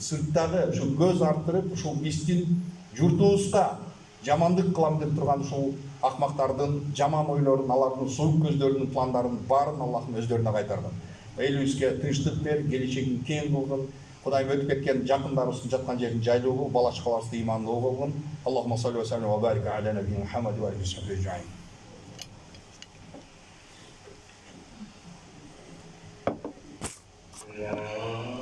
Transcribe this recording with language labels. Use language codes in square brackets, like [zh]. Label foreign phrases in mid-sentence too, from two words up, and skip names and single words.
[ky] Сырттагы ушул көз артырып, ушул биздин журтубузга жамандык кылам деп турган ушул акмактардын жаман ойлорун, алардын суук көздөрүнүн пландарын баарын Аллахым өздөрүнө кайтаргын. Элибизге тынчтык бер, келечегин кең кылгын. Кудайым өтүп кеткен жакындарыбыздын жаткан жерин жайлуу кыл, бала чакаларыбызды ыймандуу кылгын. [ar] اللهم صل وسلم وبارك على نبينا محمد وعليه وسلم.